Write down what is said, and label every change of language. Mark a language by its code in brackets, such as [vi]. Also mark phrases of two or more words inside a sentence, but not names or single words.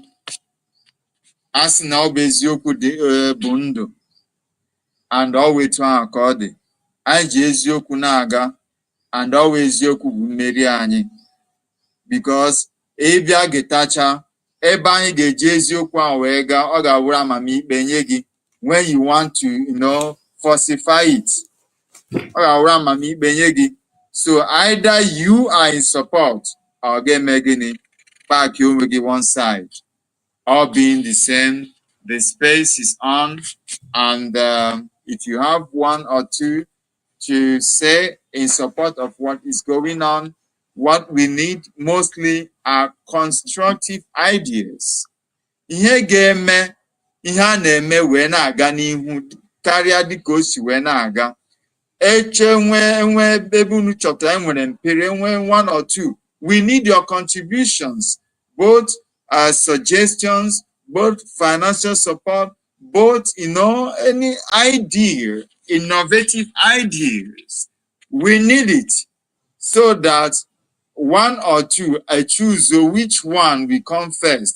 [ig] A sị na ọ bụ eziokwu bụ ndụ, and ọ wụ etu ahụ ka ọ dị. Anyị ji eziokwu na-aga, and ọ wụ eziokwu bụ mmeri anyị, because ịbịa getacha ebe anyị ga-eji eziokwu ahụ wee gaa, ọ ga-awụrụ amamikpe nye gị. [en] When you want to, falsify it, [ig] ọ ga-awụrụ amamikpe nye gị. [en] So either you are in support, or [ig] ga-eme gịnị? [en] Back [ig] onwe gị [en] one side. All being the same, the space is on, and if you have one or two to say in support of what is going on, what we need mostly are constructive ideas. [ig] Ihe ga-eme ihe a na-eme wee na-aga n'ihu karịa dịka o si wee na-aga. Eche nwe ebe unu chọtara enwere mpere, enwe [en] one or two. We need your contributions, both suggestions, both financial support, both any idea, innovative ideas. We need it, so that one or two, I choose which one we come first.